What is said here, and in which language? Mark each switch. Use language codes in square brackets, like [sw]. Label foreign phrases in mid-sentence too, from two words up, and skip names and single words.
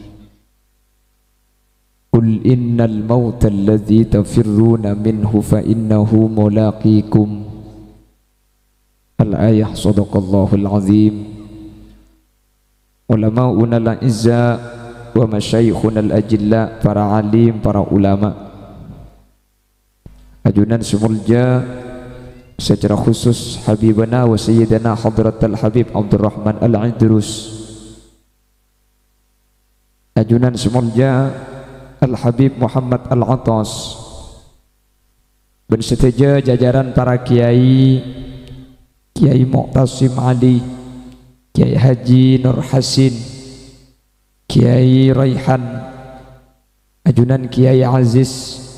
[ar] قل إن الموت الذي تفرون منه فإنه ملاقيكم. الآية. صدق الله العظيم. علماؤنا الأعزة ومشايخنا الأجلة, [mad] para alim, para ulama, ajunan semulja, secara khusus [ar] حبيبنا وسيدنا حضرة الحبيب [mad] Abdurrahman Al-Idrus, ajunan semulja Al-Habib Muhammad Al-Atas, berseteja jajaran para kiai, Kiai Muqtasim Ali, Kiai Haji Nur Hasin, Kiai Raihan, ajunan Kiai Aziz,